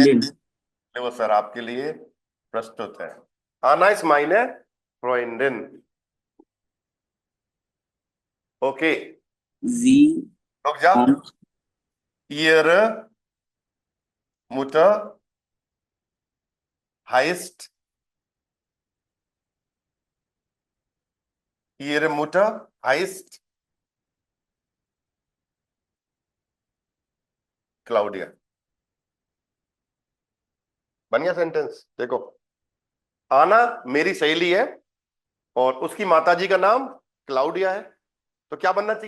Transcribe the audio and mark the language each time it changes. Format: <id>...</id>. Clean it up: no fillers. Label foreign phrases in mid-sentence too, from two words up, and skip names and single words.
<hi>फ्रॉन्डिन। वो सर आपके लिए प्रस्तुत है।</hi> <de>आना ist meine Freundin। ओके,</de> <hi>जी रुक जा।</hi> <de>kommt ihre Mutter heißt, ihre Mutter heißt क्लाउडिया।</de> <hi>बन गया सेंटेंस? देखो, आना मेरी सहेली है और उसकी माताजी का नाम क्लाउडिया है। तो क्या बनना चाहिए?</hi>